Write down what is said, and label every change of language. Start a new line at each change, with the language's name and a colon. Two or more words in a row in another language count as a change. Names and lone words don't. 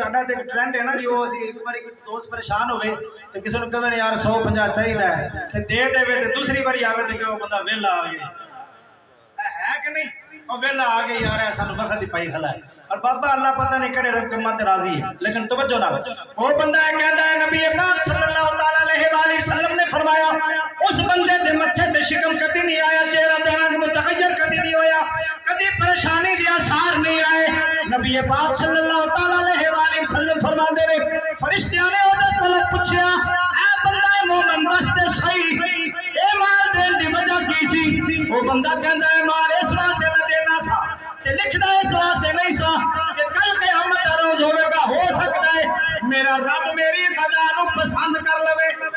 Punjabi: ساڈا تے ٹرینڈ ہے نا جی، وہ اسیں ایک باری کوئی دوست پریشان ہووے تے کسی نوں کہے یار 150 چاہیدا ہے تے دے دیوے تے دوسری باری آوے تے کہے بندہ ویلا آ گیا ہے کہ نہیں، وہ ویلا آ گیا یار ایسا وقت ہی پائی خلا ہے. اور بابا اللہ پتہ نہیں کیہڑے رقماں تے راضی ہے۔ لیکن توجہ نا، وہ بندہ کہتا ہے نبی پاک صلی اللہ
Arabic: عليه وسلم
Punjabi: نے فرمایا اس بندے دے متھے تے شکم کدی نہیں آیا، چہرہ تے رنگ متغیر کدی نہیں ہویا، کدی پریشانی دے آثار نہیں آئے. نبی پاک
Arabic: صلى الله عليه وسلم
Punjabi: فرماتے نے فرشتیاں نے اودے کولوں پچھیا اے بندہ مومن دس تے سہی اے مال دین دی وجہ کی سی? وہ بندہ کہندا ہے مال اس واسطے میں دینا سا تے لکھدا اس واسطے نہیں سا کہ کل قیامت دا روز ہووےگا، ہو سکتا ہے میرا رب میری صدا نوں پسند کر لوے.